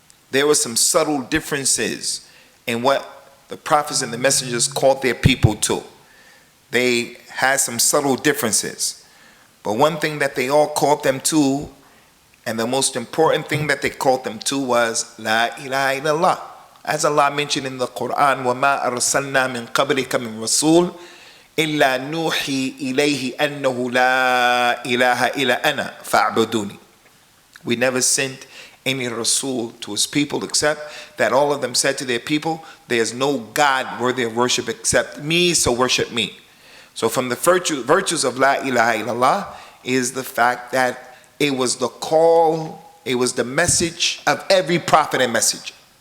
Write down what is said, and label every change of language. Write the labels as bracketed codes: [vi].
[en] There were some subtle differences in what the prophets and the messengers called their people to. They had some subtle differences. But one thing that they all called them to, and the most important thing that they called them to, was La ilaha illallah. As Allah mentioned in the Quran, [ar] وَمَا أَرْسَلْنَا مِن قَبْلِكَ مِن رَسُولٍ إِلَّا نُوحِي إِلَيْهِ أَنَّهُ لَا إِلَهَ إِلَّا أَنَا فَاعْبُدُونِي. [en] We never sent any Rasul to his people except that all of them said to their people, there's no God worthy of worship except me, so worship me. So from the virtues of La ilaha illallah is the fact that it was the call, it was the message of every prophet and messenger.